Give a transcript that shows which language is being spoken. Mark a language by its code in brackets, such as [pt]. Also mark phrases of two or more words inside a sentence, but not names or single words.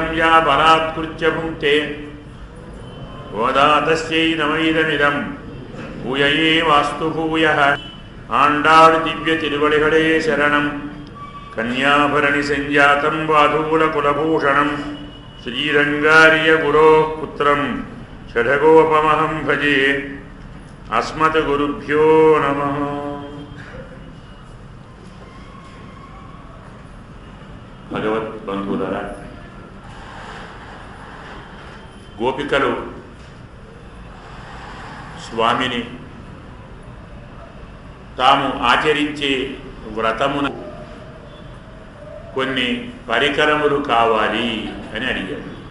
[sa] या बलात्कृत्य भुङ्क्ते गोदातस्यै नमैदमिदं भूयये वास्तु भूयः आण्डाळ் दिव्य तिरुवडिगळे शरणं कन्याभरणि संजातं वाधूलकुलभूषणं श्रीरङ्गार्य गुरोः पुत्रं षडगोपमहं भजे अस्मद्गुरुभ्यो नमः। [te] భగవద్బంధువులారా, గోపికలు స్వామిని తాము ఆచరించే వ్రతమున కొన్ని పరికరములు కావాలి అని అడిగారు.